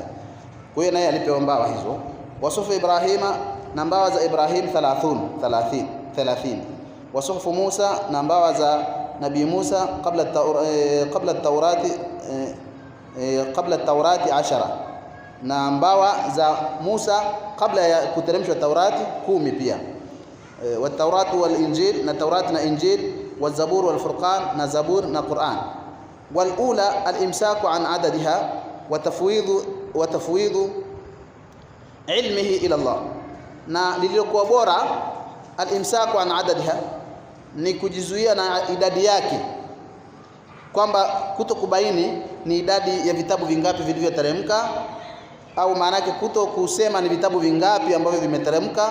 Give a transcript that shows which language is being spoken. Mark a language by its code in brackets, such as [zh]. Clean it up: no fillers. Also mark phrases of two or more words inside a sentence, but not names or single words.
[sw] Kwa hiyo naye alipewa mbawa hizo. Wasufu Ibrahima, na mbawa za Ibrahim 30. Wasufu Musa, na mbawa za Nabii Musa [ar] قبل التوراة [sw] 10, na mbawa za Musa kabla ya kuteremshwa Taurati 10 pia. [ar] والتوراة والإنجيل, [sw] na Taurati na Injil. [ar] والزبور والفرقان, [sw] na Zabur na Qur'an. [ar] والأولى الإمساك عن عددها وتفويض علمه إلى الله, [sw] na lililokuwa bora [ar] الإمساك عن عددها [sw] ni kujizuia na idadi yake, kwamba kutokubaini ni idadi ya vitabu vingapi vilivyoteremka, au maana yake kuto kusema ni vitabu vingapi ambavyo vimeteremka.